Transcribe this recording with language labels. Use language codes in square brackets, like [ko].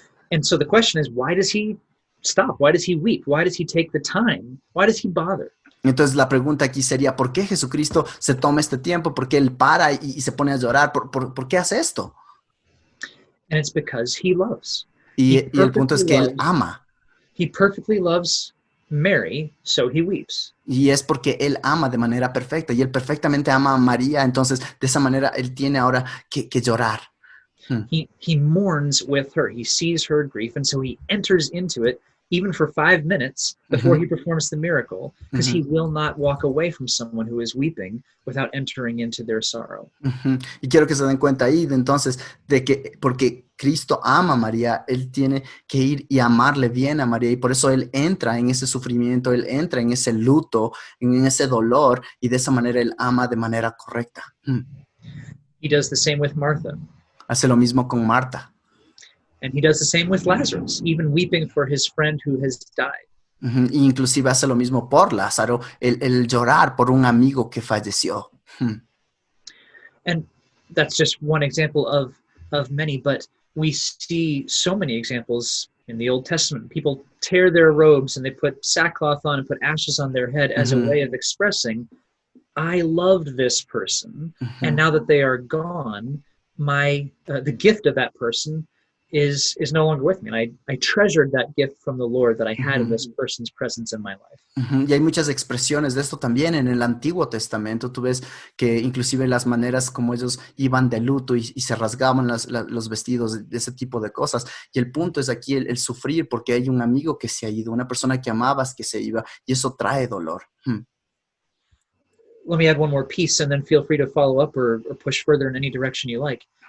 [en] And so the question is, why does he stop? Why does he weep? Why does he take the time? Why does he bother? [es] Entonces la pregunta aquí sería, ¿por qué Jesucristo se toma este tiempo? ¿Por qué él para y se pone a llorar? ¿Por qué hace esto? [en] And it's because he loves. [es] Y el punto es que él ama. [en] He perfectly loves Mary, so he weeps. [es] Y es porque él ama de manera perfecta y él perfectamente ama a María, entonces de esa manera él tiene ahora que llorar. [en] He mourns with her. He sees her grief, and so he enters into it even for 5 minutes before he performs the miracle, because he will not walk away from someone who is weeping without entering into their sorrow. [es] Y quiero que se den cuenta ahí de entonces de que porque Cristo ama a María, él tiene que ir y amarle bien a María y por eso él entra en ese sufrimiento, él entra en ese luto, en ese dolor y de esa manera él ama de manera correcta. [en] He does the same with Martha. [es] Hace lo mismo con Marta. [en] And he does the same with Lazarus, even weeping for his friend who has died. [es] Inclusive hace lo mismo por Lázaro, el llorar por un amigo que falleció. [en] And that's just one example of many, but we see so many examples in the Old Testament. People tear their robes and they put sackcloth on and put ashes on their head as a way of expressing, I loved this person, and now that they are gone, my the gift of that person is no longer with me. And I treasured that gift from the Lord that I had in this person's presence in my life. [es] Y hay muchas expresiones de esto también en el Antiguo Testamento. Tú ves que inclusive las maneras como ellos iban de luto y se rasgaban los vestidos, de ese tipo de cosas. Y el punto es aquí el sufrir porque hay un amigo que se ha ido, una persona que amabas que se iba, y eso trae dolor. [en] Let me add one more piece, and then feel free to follow up or push further in any direction you like.